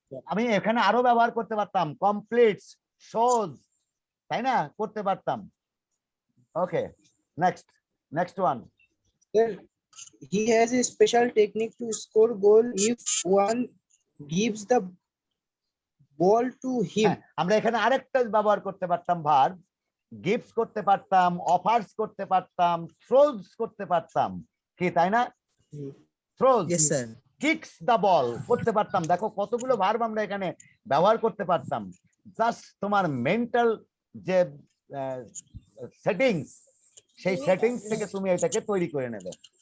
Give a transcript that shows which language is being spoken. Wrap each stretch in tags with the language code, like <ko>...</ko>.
<bn>আমি এখানে আরো ব্যবহার করতে পারতাম, completes, shows, তাই না, করতে পারতাম।</bn> <en>Okay, next one. Sir, he has a special technique to score goal if one gives the ball to him.</en> <bn>হ্যাঁ, আমরা এখানে আরেকটা ব্যবহার করতে পারতাম, ভার্ব, গিফটস করতে পারতাম, অফার্স করতে পারতাম, থ্রোজ করতে পারতাম, কি তাই না?</bn> <en>Throws, Yes sir.</en> <bn>Kicks the ball করতে পারতাম। দেখো কতগুলো ভার্ব আমরা এখানে ব্যবহার করতে পারতাম। জাস্ট তোমার মেন্টাল যে সেটিংস, সেই সেটিংস থেকে তুমি এটাকে তৈরি করে নেবে।</bn>